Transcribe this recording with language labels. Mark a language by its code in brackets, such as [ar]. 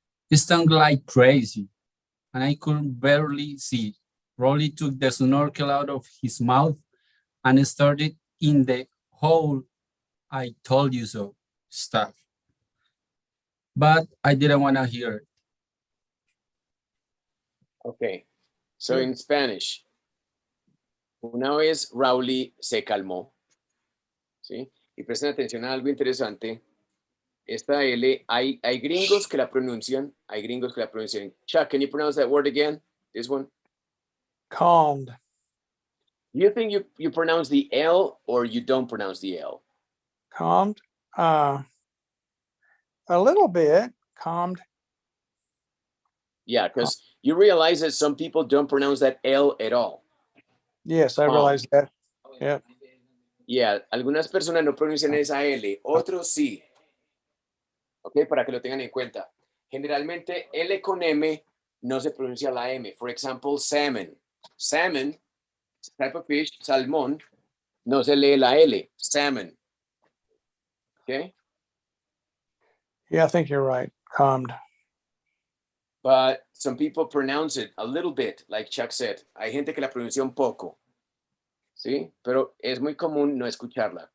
[en] It stung like crazy, and I could barely see. Rolly took the snorkel out of his mouth and started in the whole "I told you so" stuff. But I didn't want to hear it. Okay, so in Spanish, [es] una vez Rowley se calmó, ¿sí? Y presten atención a algo interesante. Esta L, hay gringos que la pronuncian, [en] Chuck, can you pronounce that word again? This one? Calmed. Do you think you pronounce the L or you don't pronounce the L? Calmed. A little bit. Calmed. Yeah, because you realize that some people don't pronounce that L at all. Yes, I realized that. Yeah. [es] Yeah, algunas personas no pronuncian esa L, otros sí. Ok, para que lo tengan en cuenta. Generalmente L con M no se pronuncia la M. [en] For example, salmon. Salmon, type of fish, salmón, [es] no se lee la L. [en] Salmon. Okay? Yeah, I think you're right. Calmed. But some people pronounce it a little bit, like Chuck said. [es] Hay gente que la pronuncia un poco. ¿Sí? Pero es muy común no escucharla.